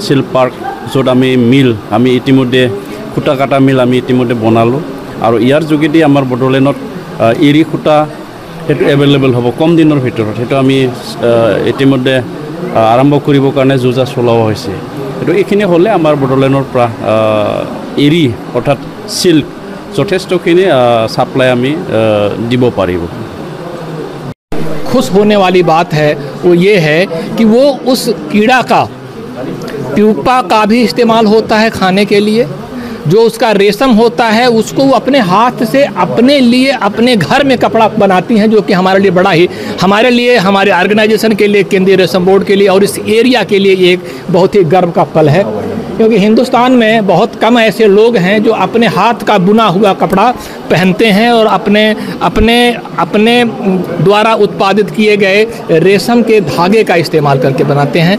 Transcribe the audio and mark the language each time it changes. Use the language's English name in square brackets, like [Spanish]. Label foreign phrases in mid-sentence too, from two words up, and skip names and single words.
[Assamese] চিল্ক পাৰ্ক য'ত আমি মিল আমি ইতিমধ্যে খুঁটা কাটা মিল আমি ইতিমধ্যে বনালোঁ আৰু ইয়াৰ যোগেদি আমাৰ বড়োলেণ্ডত এৰী সূতা সেইটো এভেইলেবল হ'ব কম দিনৰ ভিতৰত সেইটো আমি ইতিমধ্যে আৰম্ভ কৰিবৰ কাৰণে যোজা চলোৱা হৈছে এইটো এইখিনি হ'লে আমাৰ বড়োলেণ্ডৰ পৰা এৰী অৰ্থাৎ চিল্ক যথেষ্টখিনি সাপ্লাই আমি দিব পাৰিব। [Hindi] खुश होने वाली बात है वो ये है कि वो उस कीड़ा का प्यूपा का भी इस्तेमाल होता है खाने के लिए, जो उसका रेशम होता है उसको वो अपने हाथ से अपने लिए अपने घर में कपड़ा बनाती हैं, जो कि हमारे लिए बड़ा ही हमारे लिए हमारे ऑर्गेनाइजेशन के लिए केंद्रीय रेशम बोर्ड के लिए और इस एरिया के लिए एक बहुत ही गर्व का पल है, क्योंकि हिंदुस्तान में बहुत कम ऐसे लोग हैं जो अपने हाथ का बुना हुआ कपड़ा पहनते हैं और अपने अपने अपने द्वारा उत्पादित किए गए रेशम के धागे का इस्तेमाल करके बनाते हैं।